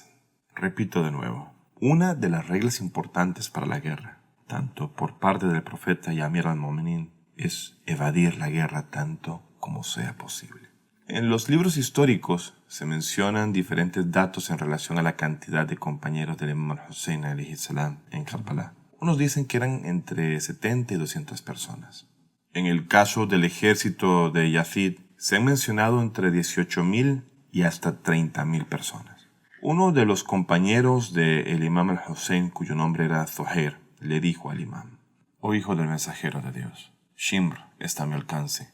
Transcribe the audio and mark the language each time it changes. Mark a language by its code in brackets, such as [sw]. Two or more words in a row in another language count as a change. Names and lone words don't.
[es] Repito de nuevo, una de las reglas importantes para la guerra, tanto por parte del profeta y Amir al-Mu'minin, es evadir la guerra tanto como sea posible. En los libros históricos se mencionan diferentes datos en relación a la cantidad de compañeros del imam al-Hussein [ar] عليه السلام [es] en Karbala. Unos dicen que eran entre 70 y 200 personas. En el caso del ejército de Yazid, se han mencionado entre 18.000 y hasta 30.000 personas. Uno de los compañeros del imam al-Hussein, cuyo nombre era Zuhair, le dijo al imam: oh hijo del mensajero de Dios, Shimr está a mi alcance.